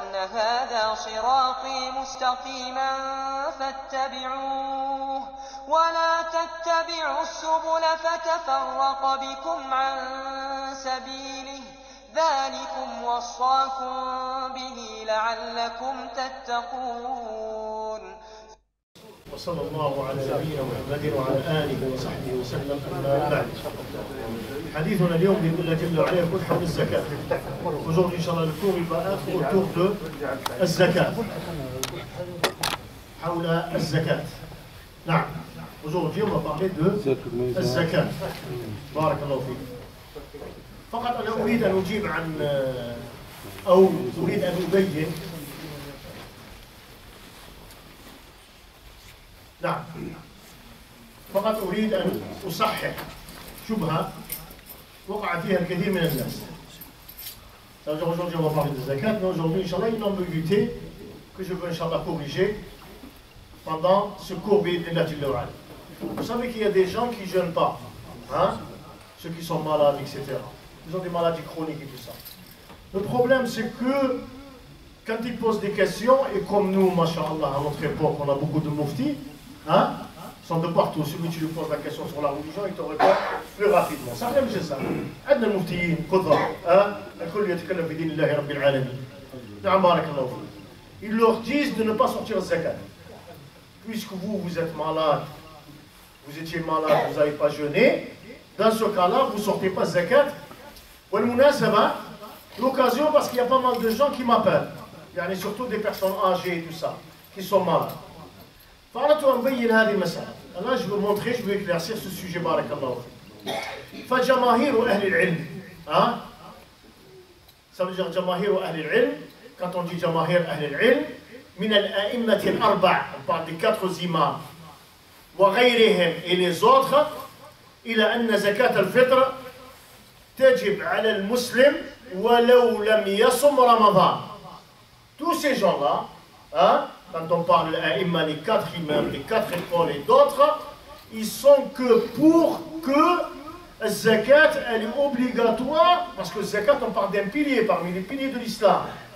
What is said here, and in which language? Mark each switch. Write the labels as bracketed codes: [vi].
[ar] هذا صراطي مستقيما فاتبعوه ولا تتبعوا السبل فتفرق بكم عن سبيله ذلكم وصاكم به لعلكم تتقون. وصلى الله على نبينا محمد وعلى آله وصحبه وسلم. أما بعد، حديثنا اليوم بإذن الله جل وعلا يكون حول الزكاة. [fr] Aujourd'hui, Inch'Allah, le cours il va être autour de الزكاة. [ar] حول الزكاة. نعم. [fr] Aujourd'hui, on va parler de الزكاة. [ar] بارك الله فيك. فقط أنا أريد أن أجيب عن أو أريد أن أبين. نعم. فقط أريد أن أصحح شبهة وقع فيها الكثير من الناس. [fr] Aujourd'hui, on va parler de zakat, mais aujourd'hui, Inch'Allah, une ambiguïté que je veux, Inch'Allah, corriger pendant ce cours [ar] bi'idhnillah jalla wa ala. [fr] Vous savez qu'il y a des gens qui ne jeûnent pas, hein? Ceux qui sont malades, etc. Ils ont des maladies chroniques et tout ça. Le problème, c'est que quand ils posent des questions, et comme nous, masha'Allah, à notre époque, on a beaucoup de muftis, hein? Ils sont de partout. Celui qui lui pose la question sur la religion, il te répond plus rapidement. Ça même c'est ça. [ar] عندنا المفتيين كثر، الكل يتكلم في دين الله رب العالمين. نعم بارك الله فيك. [fr] Ils leur disent de ne pas sortir zakat. Puisque vous êtes malade, vous étiez malade, vous n'avez pas jeûné, dans ce cas-là, vous ne sortez pas zakat. [ar] والمناسبة, [fr] l'occasion, parce qu'il y a pas mal de gens qui m'appellent, يعني surtout des personnes âgées et tout ça, qui sont malades. [ar] فأردت أن أبين هذه المسألة. [fr] Là, je veux montrer, je veux éclaircir ce sujet, [ar] بارك الله فيك. فجماهير أهل العلم، hein? [fr] Ça veut dire [ar] جماهير أهل العلم. [fr] Quand on dit [ar] جماهير أهل العلم، من الأئمة الأربع، [fr] on parle des 4 imams، [ar] وغيرهم [fr] et les autres، [ar] إلى أن زكاة الفطر تجب على المسلم ولو لم يصم رمضان. [fr] Tous ces gens-là, hein? Quand on parle de l'Aïmma, les 4 imams, les 4 écoles et d'autres, ils sont que pour que la zakat, elle est obligatoire, parce que la zakat, on parle d'un pilier parmi les piliers de l'islam.